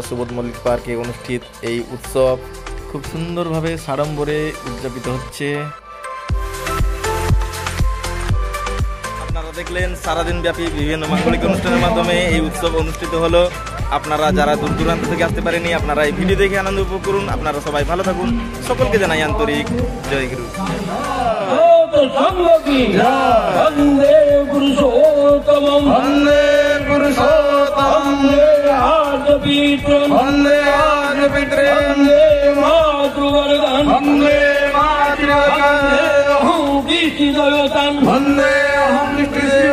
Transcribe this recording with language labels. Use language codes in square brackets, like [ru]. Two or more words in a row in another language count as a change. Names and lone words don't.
[bn] সুবোধ মল্লিক পার্কে অনুষ্ঠিত এই উৎসব খুব সুন্দরভাবে সাড়ম্বরে উদযাপিত হচ্ছে। দেখলেন সারাদিন ব্যাপী বিভিন্ন মাঙ্গলিক অনুষ্ঠানের মাধ্যমে এই উৎসব অনুষ্ঠিত হলো। আপনারা যারা দূর দূরান্ত থেকে আসতে পারেনি, আপনারা এই ভিডিও দেখে আনন্দ উপভোগ করুন। আপনারা সবাই ভালো থাকুন। সকলকে জানাই আন্তরিক জয় গুরু। [sa] वंदे पुरुषोत्तमं वंदे पुरुषोत्तमं वंदे वंदे मातृवर्गं वंदे मातृवर्गं वंदे अहं विष्णुदेवतां वंदे अहं